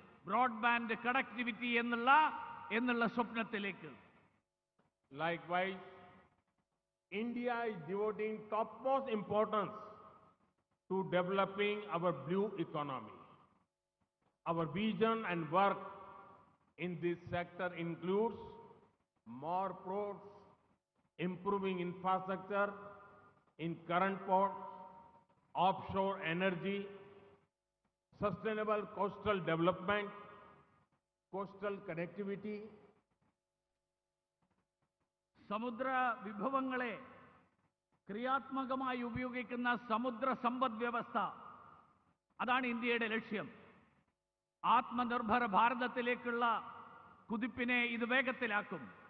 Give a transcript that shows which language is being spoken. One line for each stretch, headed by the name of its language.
Malayalam: Broadband connectivity എന്നുള്ള സ്വപ്നത്തിലേക്ക്.
English: Likewise, India is devoting topmost importance to developing our blue economy. Our vision and work in this sector includes more ports, improving infrastructure in current ports, offshore energy, sustainable coastal development, coastal connectivity.
Malayalam: സമുദ്ര വിഭവങ്ങളെ ക്രിയാത്മകമായി ഉപയോഗിക്കുന്ന സമുദ്ര സമ്പദ് വ്യവസ്ഥ, അതാണ് ഇന്ത്യയുടെ ലക്ഷ്യം. ആത്മനിർഭര ഭാരതത്തിലേക്കുള്ള കുതിപ്പിനെ ഇത് വേഗത്തിലാക്കും.